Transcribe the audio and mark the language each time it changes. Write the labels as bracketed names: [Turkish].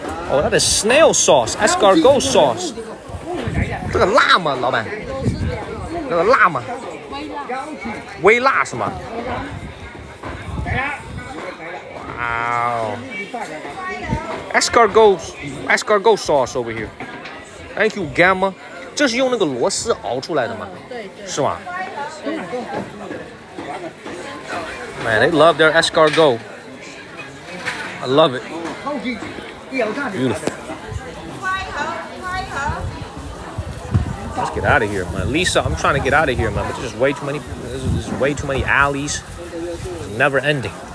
[English] Oh, that is snail sauce, escargot sauce. [Chinese] 这个辣吗，老板？那个辣吗？微辣是吗？ [English] Wow. Escargot sauce over here. Thank you, Gamma. [Chinese] 这是用那个螺丝熬出来的吗？对，是吗？ [English] Man, they love their escargot. I love it. Beautiful. Let's get out of here, man. Lisa, I'm trying to get out of here, man. But there's just way too many. There's way too many alleys. It's never ending.